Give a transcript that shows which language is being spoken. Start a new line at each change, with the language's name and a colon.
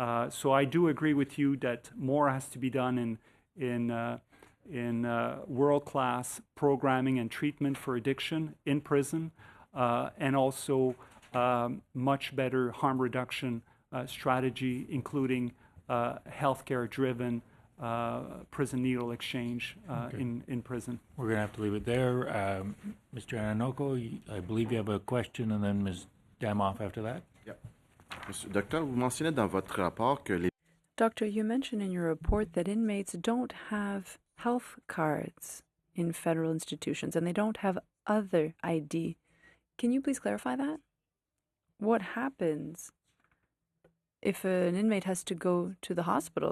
English: So I do agree with you that more has to be done in world-class programming and treatment for addiction in prison, and also much better harm reduction strategy, including healthcare-driven prison needle exchange in prison. We're going to have to leave it there. Mr. Ananoko, I believe you have a question, and then Ms. Damoff after that. Yep.
French: Monsieur Docteur, vous mentionnez dans votre rapport que les...
English: Doctor, you mentioned in your report that inmates don't have health cards in federal institutions, and they don't have other ID. Can you please clarify that? What happens if an inmate has to go to the hospital?